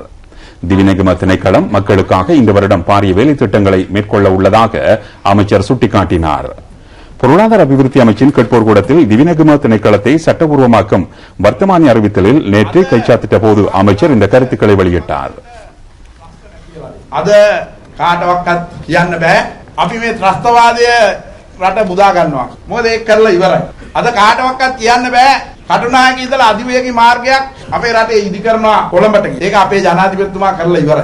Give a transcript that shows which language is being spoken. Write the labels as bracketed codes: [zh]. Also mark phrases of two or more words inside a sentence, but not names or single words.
[ta] திவிநெகும திணைக்களம் மக்களுக்காக இந்த வருடம் பாரிய வேலை திட்டங்களை மேற்கொள்ள உள்ளதாக அமைச்சர் சுட்டிக்காட்டினார். பொருளாதார அபிவிருத்தி அமைச்சின் கேட்போர் கூடத்தில் திவிநெகும திணைக்களத்தை சட்டபூர்வமாக்கும் வர்த்தமானி அறிவித்தலில் நேற்று கைச்சாத்திட்ட போது அமைச்சர் இந்த கருத்துக்களை வெளியிட்டார். [si] අද කාටවත් කියන්න බෑ අපි මේ ත්‍රස්තවාදය රට මුදා ගන්නවා. මොකද ඒක කරලා ඉවරයි. අද කාටවත් කියන්න බෑ කටුනායක ඉඳලා අධිවේගී මාර්ගයක් අපේ රටේ ඉදි කරනවා කොළඹට. ඒක අපේ ජනාධිපතිතුමා කරලා ඉවරයි.